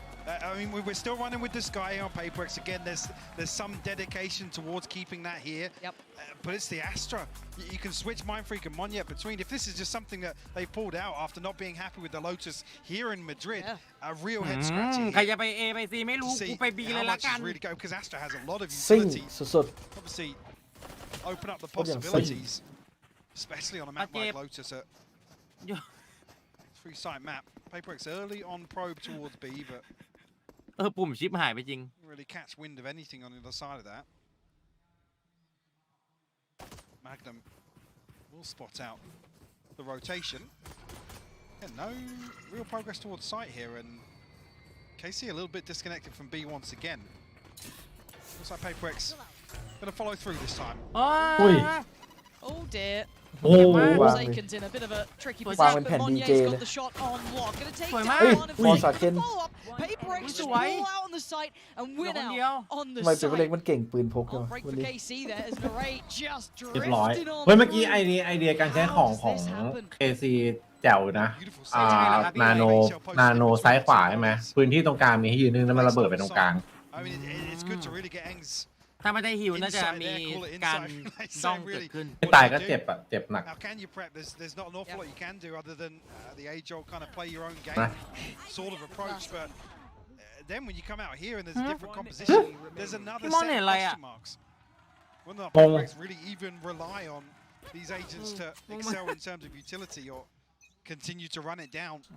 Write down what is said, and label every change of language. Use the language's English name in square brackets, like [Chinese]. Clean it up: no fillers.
[English] I mean, we're still running with this guy on PaperX. Again, there's some dedication towards keeping that here. Yep. But it's the Astra. You can switch Mindfreak and Monya between. If this is just something that they pulled out after not being happy with the Lotus here in Madrid, a real head scratcher here. [Thai] ใครจะไป A ไป C ไม่รู้กูไป B เลยละกัน [English] really go because Astra has a lot of utility. Obviously, open up the possibilities, especially on a map like Lotus. Three-site map. PaperX early on probe towards B, but [Thai] ปุ่มชิปหายไปจริง [English] really catch wind of anything on the other side of that. Magnum will spot out the rotation. Yeah, no real progress towards site here, and KC a little bit disconnected from B once again. Looks like PaperX gonna follow through this time. Oh dear. Forsaken's in a bit of a tricky position, but Monier's got the shot on lock. Gonna take down one of the follow-up. PaperX just pull out on the site and win out on the site. [Thai] มันเก่งปืนพก [English] Break for KC there as Narrate just [Thai] เรียบร้อย [English] drifted on. [Thai] เฮ้ยเมื่อกี้ไอเดียการใช้ของKC แจ๋วนะนาโนซ้ายขวาใช่ไหมพื้นที่ตรงกลางมีให้ยืนนึงแล้วมันระเบิดไปตรงกลาง [English] I mean, it's good to really get Eng's [Thai] ถ้าไม่ได้หิวน่าจะมีการด้องเกิดขึ้น ไม่ตายก็เจ็บอะเจ็บหนัก [English] Now, can you prep? There's not an awful lot you can do other than the age-old kind of play your own game sort of approach. But then when you come out here and there's a different composition, there's another set of question marks. Will not PaperX really even rely on these agents to excel in terms of utility or continue to run it down?